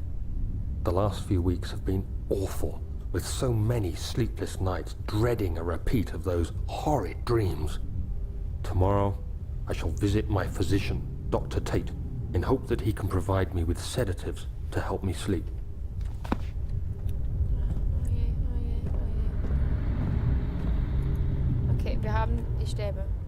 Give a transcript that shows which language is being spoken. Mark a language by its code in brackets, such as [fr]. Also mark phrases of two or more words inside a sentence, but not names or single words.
[en] The last few weeks have been awful, with so many sleepless nights dreading a repeat of those horrid dreams. Tomorrow, I shall visit my physician, Dr. Tate, in hope that he can provide me with sedatives to help me sleep. [de] Oh je, oh je, oh je. Okay, wir haben die Stäbe.